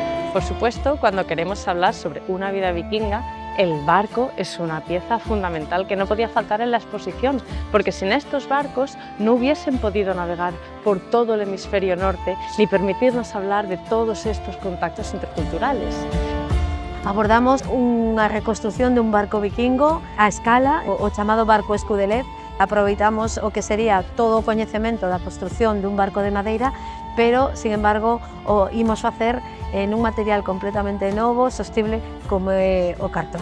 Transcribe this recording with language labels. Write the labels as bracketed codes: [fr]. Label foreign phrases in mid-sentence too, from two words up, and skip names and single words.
[es] Por supuesto, cuando queremos hablar sobre una vida vikinga, el barco es una pieza fundamental que no podía faltar en la exposición, porque sin estos barcos no hubiesen podido navegar por todo el hemisferio norte ni permitirnos hablar de todos estos contactos interculturales. [gl] Abordamos unha reconstrucción dun barco vikingo a escala, o chamado barco Escudelet. Aproveitamos o que sería todo o coñecemento da construcción dun barco de madeira, pero, [es] sin embargo, [gl] o imos facer nun material completamente novo, sostible, como é o cartón.